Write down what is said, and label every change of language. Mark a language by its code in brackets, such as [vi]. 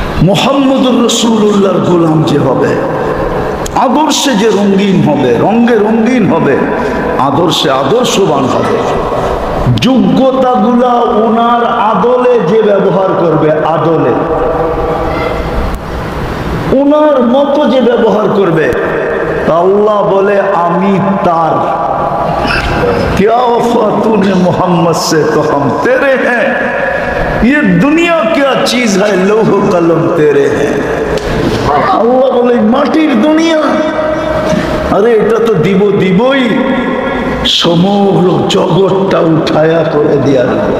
[bn] মুহাম্মদুর রাসূলুল্লাহর গোলাম যে হবে, আদর্শে যে রঙিন হবে, রঙে রঙিন হবে, আদর্শে আদর্শবান হবে, যোগ্যতাগুলা ওনার আদলে যে ব্যবহার করবে, আদলে ওনার মতো যে ব্যবহার করবে, আল্লাহ বলে আমি তার। [hi] क्या वफा तूने मोहम्मद से तो हम तेरे हैं, ये दुनिया क्या चीज है, लौह कलम तेरे हैं। [bn] আল্লাহ বলে মাটির দুনিয়া, আরে এটা তো দিবই, সমগ্র জগৎটা উঠায়া করে দেওয়ার।